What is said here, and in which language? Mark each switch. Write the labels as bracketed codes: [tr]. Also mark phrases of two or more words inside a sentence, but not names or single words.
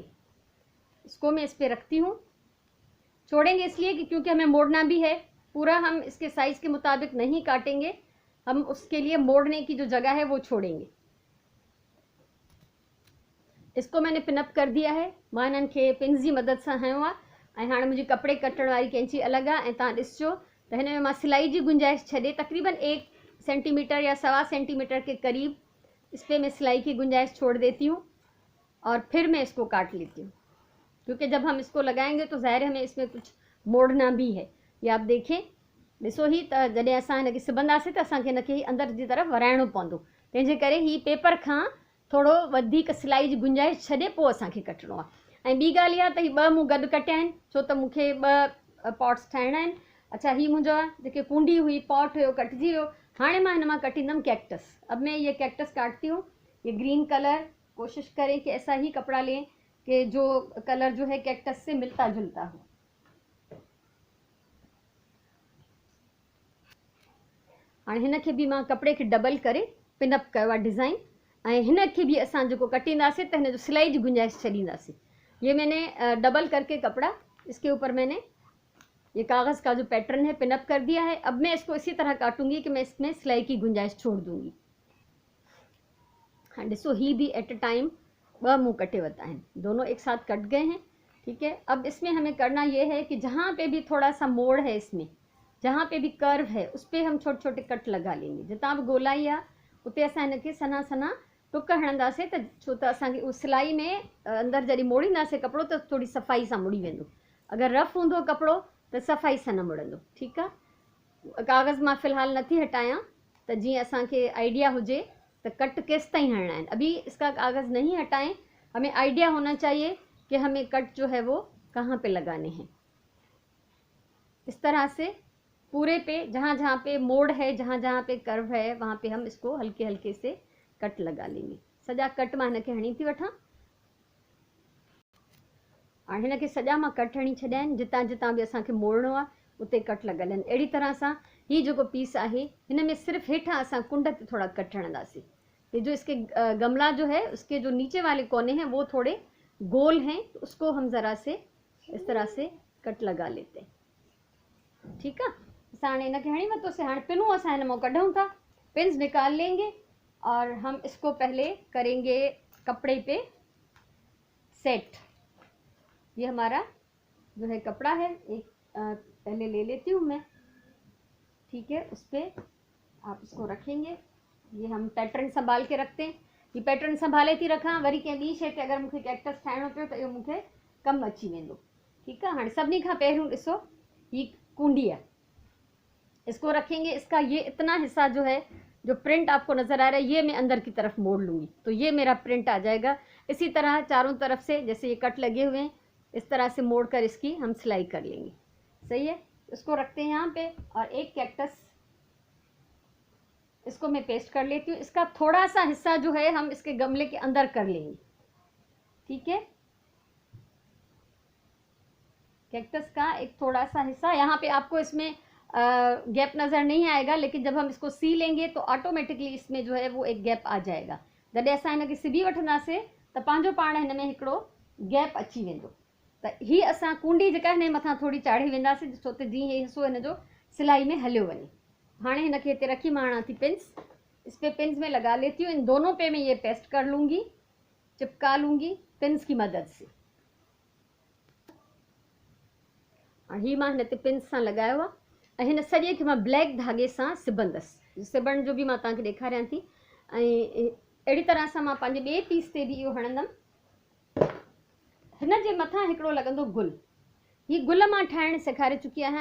[ur] اس کو میں اس پر رکھتی ہوں. چھوڑیں گے اس لیے کہ کیونکہ ہمیں موڑنا بھی ہے. پورا ہم اس کے سائز کے مطابق نہیں کاٹیں گے، ہم اس کے لیے موڑنے کی جو جگہ ہے وہ چھوڑیں گے. اس کو میں نے پن اپ کر دیا ہے. [sd] मां इन्हनि खे पिन्स जी मदद सां हयो आहे। ऐं हाणे मुंहिंजी कपिड़े कटण वारी कैंची अलॻि आहे। ऐं तव्हां ॾिसजो त हिन में मां सिलाई जी गुंजाइश छॾे तक़रीबन 1 सेंटीमीटर या 1.25 सेंटीमीटर [ur] کے قریب اس پر میں سلائی کی گنجائش چھوڑ دیتی ہوں، اور پھر میں اس کو کاٹ لیتی ہوں، کیونکہ جب ہم اس کو لگائیں گے تو ظاہر ہمیں اس میں کچھ موڑنا بھی ہے. یہ آپ دیکھیں, [sd] ॾिसो ही त जॾहिं असां हिनखे सिबंदासीं त असांखे हिनखे अंदर जी तरफ़ वराइणो पवंदो। तंहिंजे करे ही पेपर खां थोड़ो वधीक सिलाई जी गुंजाइश छॾे पोइ असांखे कटणो आहे। ऐं ॿी ॻाल्हि इहा त ही 2 मूं गॾु कटिया आहिनि, छो त मूंखे 2 पॉट्स ठाहिणा आहिनि। अच्छा, ही मुंहिंजा जेके कुंडी हुई, पॉट हुयो, कटिजी वियो। हाणे मां हिन मां कटींदमि कैक्टस। [ur] اب میں یہ کیکٹس کاٹتی ہوں۔ یہ [en] green color, [ur] کوشش کریں کہ ایسا ہی کپڑا لیں کہ جو کلر جو ہے کیکٹس سے ملتا جلتا ہو. [sd] हाणे हिनखे भी मां कपिड़े खे डबल करे पिनअप कयो आहे डिज़ाइन। ऐं हिनखे भी असां जेको कटींदासीं त हिन जो सिलाई जी गुंजाइश छॾींदासीं। [ur] یہ میں نے ڈبل کر کے کپڑا، اس کے اوپر میں نے یہ کاغذ کا جو پیٹرن ہے پن اپ کر دیا ہے. اب میں اس کو اسی طرح کاٹوں گی کہ میں اس میں سلائی کی گنجائش چھوڑ دوں گی. [sd] हाँ, ॾिसो ही भी [en] at a time [sd] 2 मुँह कटे वता हैं, [ur] دونوں ایک ساتھ کٹ گئے ہیں. ٹھیک ہے، اب اس میں ہمیں کرنا یہ ہے کہ جہاں پہ بھی تھوڑا سا موڑ ہے، اس میں جہاں پہ بھی کرو ہے، اس پر ہم چھوٹے چھوٹے کٹ لگا لیں گے. [sd] जितां भी गोलाई आहे उते असां हिनखे सना सना टुक हणंदासीं, त छो त असांखे उहा सिलाई में अंदरि जॾहिं मोड़ींदासीं कपिड़ो त थोड़ी सफ़ाई सां मुड़ी वेंदो। अगरि रफ हूंदो कपिड़ो त सफ़ाई सां न मुड़ंदो। ठीकु आहे, कागज़ मां फ़िलहाल नथी हटायां त जीअं असांखे आइडिया हुजे तो कट किस ताईं हटना है। [ur] ابھی اس کا کاغذ نہیں ہٹائیں، ہمیں آئیڈیا ہونا چاہیے کہ ہمیں کٹ جو ہے وہ کہاں پہ لگانے ہیں. اس طرح سے پورے پہ جہاں جہاں پہ موڑ ہے، جہاں جہاں پہ کرو ہے، وہاں پہ ہم اس کو ہلکے ہلکے سے کٹ لگا لیں گے. [sd] सॼा कट मां हिनखे हणी थी वठां। हाणे हिनखे सॼा मां कट हणी छॾिया आहिनि। जितां जितां बि असांखे मोड़णो आहे उते कट लॻल आहिनि। अहिड़ी तरह सां हीउ जेको पीस आहे हिन में सिर्फ़ु हेठां असां कुंड ते थोड़ा कट हणंदासीं। [ur] یہ جو اس کے گملا جو ہے اس کے جو نیچے والے کونے ہیں وہ تھوڑے گول ہیں، تو اس کو ہم ذرا سے اس طرح سے کٹ لگا لیتے ہیں. ٹھیک ہے, [sd] असां हाणे हिनखे हणी वरितोसीं। हाणे पिनूं असां हिन मां कढूं था। [ur] پنز نکال لیں گے اور ہم اس کو پہلے کریں گے کپڑے پہ سیٹ. یہ ہمارا جو ہے کپڑا ہے، ایک پہلے لے لیتی ہوں میں. ٹھیک ہے، اس پر آپ اس کو رکھیں گے. یہ ہم پیٹرن سنبھال کے رکھتے ہیں. [sd] ये पैटर्न संभाले थी रखां, वरी कंहिं ॿी शइ ते अगरि मूंखे कैक्टस ठाहिणो पियो त इहो मूंखे कमु अची वेंदो। [ur] ٹھیک ہے, [sd] हाणे सभिनी खां पहिरियों ॾिसो ही कुंडी है, [ur] اس کو رکھیں گے. اس کا یہ اتنا حصہ جو ہے، جو پرنٹ آپ کو نظر آ رہا ہے، یہ میں اندر کی طرف موڑ لوں گی تو یہ میرا پرنٹ آ جائے گا. اسی طرح چاروں طرف سے جیسے یہ کٹ لگے ہوئے ہیں اس طرح سے موڑ کر اس کی ہم سلائی کر لیں گے. صحیح ہے، اس کو رکھتے ہیں یہاں پہ اور ایک کیکٹس اس کو میں پیسٹ کر لیتی ہوں. اس کا تھوڑا سا حصہ جو ہے ہم اس کے گملے کے اندر کر لیں گے. ٹھیک ہے، کیکٹس کا ایک تھوڑا سا حصہ یہاں پہ آپ کو اس میں گیپ نظر نہیں آئے گا، لیکن جب ہم اس کو سی لیں گے تو آٹومیٹکلی اس میں جو ہے وہ ایک گیپ آ جائے گا. [sd] जॾहिं असां हिनखे सिबी वठंदासीं त पंहिंजो पाण हिन में हिकिड़ो गैप अची वेंदो। त ही असां कुंडी जेका हिन मथां थोड़ी चाढ़े वेंदासीं, छो त जीअं हे हिस्सो हिन जो सिलाई में हलियो वञे। हाणे हिनखे हिते रखी मां हणां थी पिन्स। [ur] اس پہ پنز میں لگا لیتی ہوں۔ ان دونوں پہ میں یہ پیسٹ کر لوں گی، چپکا لوں گی پنز کی مدد سے. [sd] ही मां हिन ते पिन्स सां लगायो आहे ऐं हिन सॼे खे मां ब्लैक धागे सां सिबंदसि। सिबण जो बि मां तव्हांखे ॾेखारियां थी। ऐं अहिड़ी तरह सां मां पंहिंजे ॿिए पीस ते बि इहो हणंदमि। हिन जे मथां हिकिड़ो लॻंदो गुल। हीअ गुल मां ठाहिणु सेखारे चुकी आहियां।